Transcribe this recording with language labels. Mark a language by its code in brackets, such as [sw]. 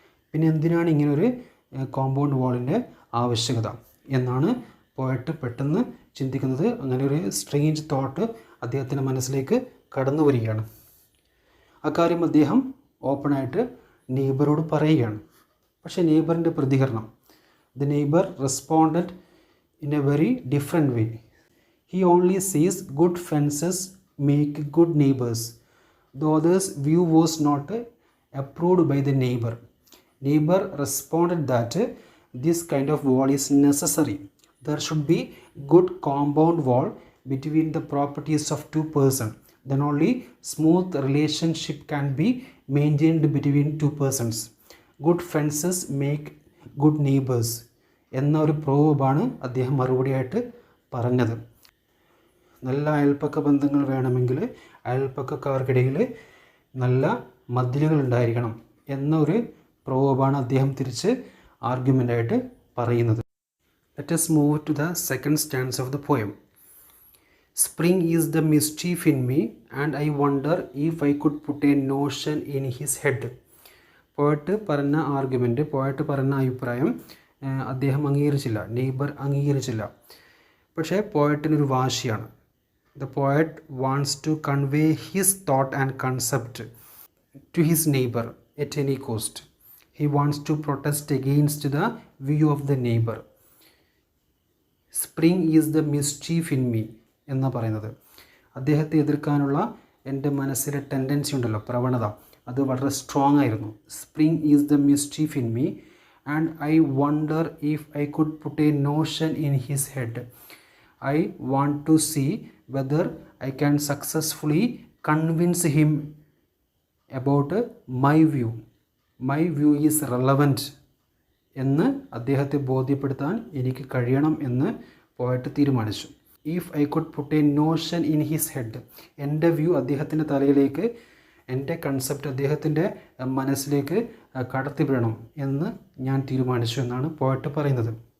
[ml] പിന്നെ എന്തിനാണ് ഇങ്ങനൊരു കോമ്പൗണ്ട് വാളിൻ്റെ ആവശ്യകത എന്നാണ് പോയറ്റ് പെട്ടെന്ന് ചിന്തിക്കുന്നത്. അങ്ങനെ ഒരു സ്ട്രേഞ്ച് തോട്ട് അദ്ദേഹത്തിൻ്റെ മനസ്സിലേക്ക് കടന്നു വരികയാണ്. അക്കാര്യം അദ്ദേഹം ഓപ്പണായിട്ട് നെയ്ബറോട് പറയുകയാണ്. പക്ഷേ നെയ്ബറിൻ്റെ പ്രതികരണം, [en] the neighbor responded in a very different way. He only says good fences make good neighbors. The other's view was not approved by the neighbor. Neighbor responded that this kind of wall is necessary. There should be good compound wall between the properties of two persons. Then only smooth relationship can be maintained between two persons. Good fences make good neighbors [ml] എന്ന ഒരു പ്രോബാണ് അദ്ദേഹം മറുപടിയായിട്ട് പറഞ്ഞത്. നല്ല അയൽപ്പക്ക ബന്ധങ്ങൾ വേണമെങ്കിൽ അയൽപ്പക്കക്കാർക്കിടയിൽ നല്ല മതിലുകൾ ഉണ്ടായിരിക്കണം എന്ന ഒരു പ്രോബാണ് അദ്ദേഹം തിരിച്ച് ആർഗ്യുമെൻ്റായിട്ട് പറയുന്നത്. [en] Let us move to the second stanza of the poem. Spring is the mischief in me and I wonder if I could put a notion in his head. [ml] Poet പറഞ്ഞ ആർഗ്യുമെൻറ്റ്, പോയറ്റ് പറഞ്ഞ അഭിപ്രായം അദ്ദേഹം അംഗീകരിച്ചില്ല, neighbour അംഗീകരിച്ചില്ല. പക്ഷേ പോയറ്റിനൊരു വാശിയാണ്. [en] The poet wants to convey his thought and concept to his neighbour at any cost. He wants to protest against the view of the neighbour. Spring is the mischief in me [ml] എന്ന് പറയുന്നത്, അദ്ദേഹത്തെ എതിർക്കാനുള്ള എൻ്റെ മനസ്സിലെ tendency ഉണ്ടല്ലോ, പ്രവണത, അത് വളരെ strong ആയിരുന്നു. [en] Spring is the mischief in me and I wonder if I could put a notion in his head. I want to see whether I can successfully convince him about my view. My view is relevant [ml] എന്ന് അദ്ദേഹത്തെ ബോധ്യപ്പെടുത്താൻ എനിക്ക് കഴിയണം എന്ന് poet തീരുമാനിച്ചു. [en] if I could put a notion in his head, [ml] എൻ്റെ view അദ്ദേഹത്തിൻ്റെ തലയിലേക്ക്, എൻ്റെ കൺസെപ്റ്റ് അദ്ദേഹത്തിൻ്റെ മനസ്സിലേക്ക് കടത്തിവിടണം എന്ന് ഞാൻ തീരുമാനിച്ചു എന്നാണ് പോയറ്റ് പറയുന്നത്.